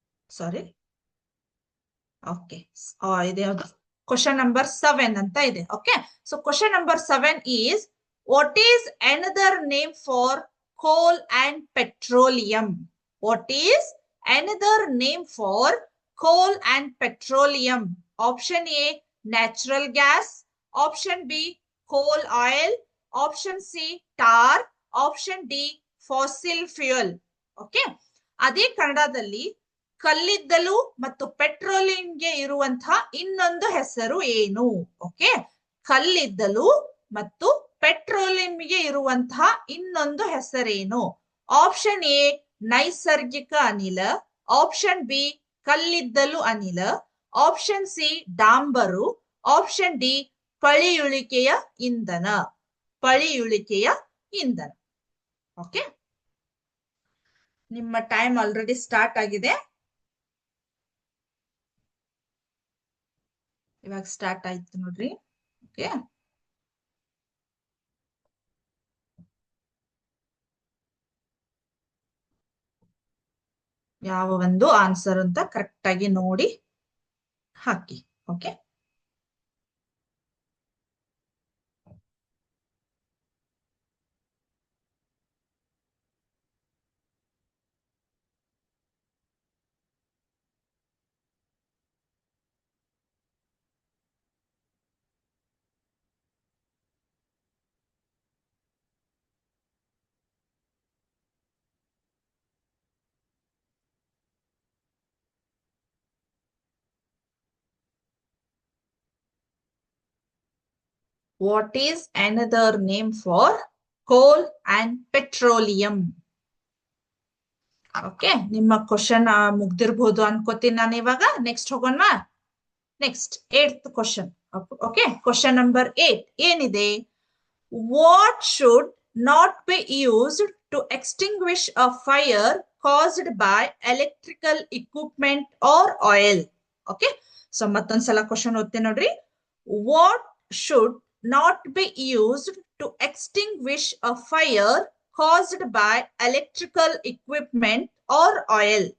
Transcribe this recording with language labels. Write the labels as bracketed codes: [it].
[kn] ಸಾರಿ, okay, ಇದೆ question number 7 ಅಂತ ಇದೆ. [en] Okay, so question number 7 is what is another name for coal and petroleum? What is another name for coal and petroleum? Option A natural gas, option B coal oil, option C tar, option D fossil fuel. [kn] Okay, ಅದೇ ಕನ್ನಡದಲ್ಲಿ ಕಲ್ಲಿದ್ದಲು ಮತ್ತು ಪೆಟ್ರೋಲಿಯಂಗೆ ಇರುವಂತಹ ಇನ್ನೊಂದು ಹೆಸರು ಏನು? ಓಕೆ, ಕಲ್ಲಿದ್ದಲು ಮತ್ತು ಪೆಟ್ರೋಲಿಯಂಗೆ ಇರುವಂತಹ ಇನ್ನೊಂದು ಹೆಸರೇನು? ಆಪ್ಷನ್ ಎ ನೈಸರ್ಗಿಕ ಅನಿಲ, ಆಪ್ಷನ್ ಬಿ ಕಲ್ಲಿದ್ದಲು ಅನಿಲ, ಆಪ್ಷನ್ ಸಿ ಡಾಂಬರು, ಆಪ್ಷನ್ ಡಿ ಪಳಿಯುಳಿಕೆಯ ಇಂಧನ. ಪಳಿಯುಳಿಕೆಯ ಇಂಧನ. ಓಕೆ, ನಿಮ್ಮ ಟೈಮ್ ಆಲ್ರೆಡಿ ಸ್ಟಾರ್ಟ್ ಆಗಿದೆ. ಇವಾಗ ಸ್ಟಾರ್ಟ್ ಆಯ್ತು ನೋಡ್ರಿ. ಓಕೆ, ಯಾವ ಒಂದು ಆನ್ಸರ್ ಅಂತ ಕರೆಕ್ಟ್ ಆಗಿ ನೋಡಿ ಹಾಕಿ. Okay, [en] what is another name for coal and petroleum? [kn] Okay, ನಿಮ್ಮ ಕ್ವಶನ್ ಮುಗ್ದಿರ್ಬಹುದು ಅನ್ಕೋತೀನಿ ನಾನು. ಇವಾಗ ನೆಕ್ಸ್ಟ್ ಹೋಗೋಣ. Next 8th question. Okay, question number 8 ಏನಿದೆ? [en] What should not be used to extinguish a fire caused by electrical equipment or oil? [kn] Okay, so ಮತ್ತೊಂದ್ಸಲ question ಓದ್ತೀನಿ ನೋಡ್ರಿ. [en] What should not be used to extinguish a fire caused by electrical equipment or oil?